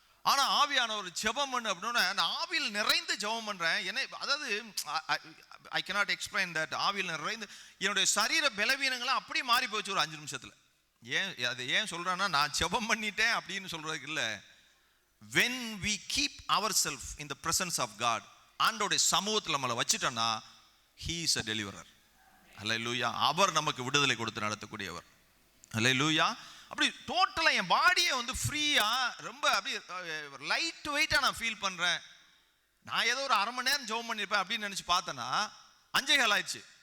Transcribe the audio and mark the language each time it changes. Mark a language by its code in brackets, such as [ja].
[ta] ஆனால் ஆவியானவர் ஜெபம் பண்ணு அப்படின்னா நான் ஆவியில் நிறைந்து ஜெபம் பண்ணுறேன். அதாவது [en] I cannot explain that. [ta] ஆவியில் நிறைந்து என்னுடைய சரீர பலவீனங்கள்லாம் அப்படியே மாறி போச்சு ஒரு 5 நிமிஷத்தில். அது ஏன் சொல்கிறேன்னா நான் ஜெபம் பண்ணிட்டேன் அப்படின்னு சொல்கிறதுக்கு இல்லை. [en] when we keep ourselves in the presence of God, [ta] ஆண்டோடைய சமூகத்தில் நம்மளை வச்சுட்டோன்னா [en] he is a deliverer. [ta] அல்லேலூயா. அவர் நமக்கு விடுதலை கொடுத்து நடத்தக்கூடியவர். அல்லேலூயா. அப்படி டோட்டலாக என் பாடியை ஃப்ரீயாக ரொம்ப அப்படி லைட் வெயிட்டாக நான் ஃபீல் பண்ணுறேன். நான் ஏதோ ஒரு 1/2 மணி நேரம் ஜெபம் பண்ணியிருப்பேன் அப்படின்னு நினச்சி பார்த்தேன்னா 5:15 ஆயிடுச்சு.